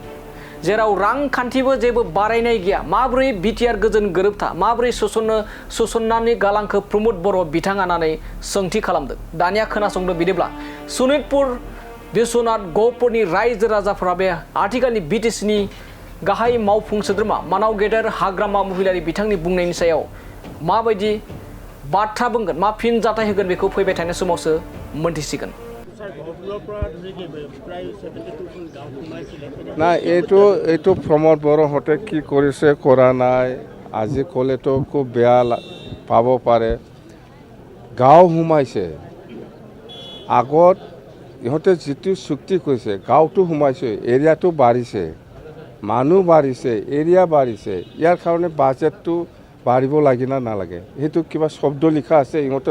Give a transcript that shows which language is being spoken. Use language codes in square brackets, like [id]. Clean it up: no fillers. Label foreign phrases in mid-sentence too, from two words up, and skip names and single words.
[brx] जेराव रांखान्थिबो जेबो बारायनाय गैया माब्रै बिटिआर गोजोन गोरोबथा माब्रै सोसननानै गालांखौ प्रमद बर' बिथाङा होननानै सोंथि खालामदों दानिया खोनासंदों बिदिब्ला सनितपुर बिश्वनाथ गहपुरनि रायजो राजाफोरा बे आथिखालनि बिटिसिनि गाहाय मावफुं सोद्रोमा मानाव गेदेर हाग्रामा महिलारि बिथांनि बुंनायनि सायाव माबायदि बाथ्रा बुंगोन मा फिन जाथाय होगोन बेखौ फैबाय थानाय समावसो मोनथिसिगोन [as] না এইটো প্ৰমোদ বড়োহঁতে কি কৰিছে কৰা নাই আজি ক'লেতো খুব বেয়া পাব পাৰে গাঁও সোমাইছে আগত ইহঁতে যিটো চুক্তি কৰিছে গাঁৱটো সোমাইছে এৰিয়াটো বাঢ়িছে মানুহ বাঢ়িছে এৰিয়া বাঢ়িছে ইয়াৰ কাৰণে বাজেটটো বাঢ়িব লাগে না নালাগে সেইটো কিবা শব্দ লিখা আছে ইহঁতৰ